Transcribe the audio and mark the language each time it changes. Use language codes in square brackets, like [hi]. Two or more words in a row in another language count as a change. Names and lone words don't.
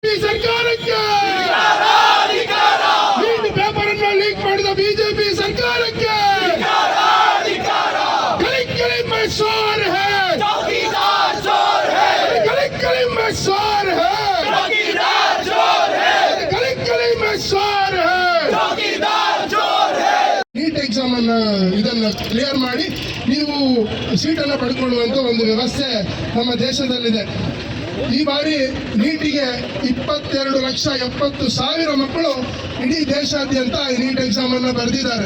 [kn] ಸರ್ಕಾರಕ್ಕೆ, ನೀಟ್ ಪೇಪರ್ ಅನ್ನು ಲೀಕ್ ಮಾಡಿದ ಬಿಜೆಪಿ ಸರ್ಕಾರಕ್ಕೆ [hi] ಕಲಿಕಲಿ में शोर है, कली में शोर है, कली में शोर है। [kn] ನೀಟ್ ಎಕ್ಸಾಮ್ ಅನ್ನ ಇದನ್ನ ಕ್ಲಿಯರ್ ಮಾಡಿ ನೀವು ಸೀಟನ್ನು ಪಡ್ಕೊಳ್ಳುವಂತ ಒಂದು ವ್ಯವಸ್ಥೆ ನಮ್ಮ ದೇಶದಲ್ಲಿದೆ. ಈ ಬಾರಿ ನೀಟಿಗೆ 22,70,000 ಮಕ್ಕಳು ಇಡೀ ದೇಶಾದ್ಯಂತ ನೀಟ್ ಎಕ್ಸಾಮ್ ಅನ್ನ ಬರೆದಿದ್ದಾರೆ.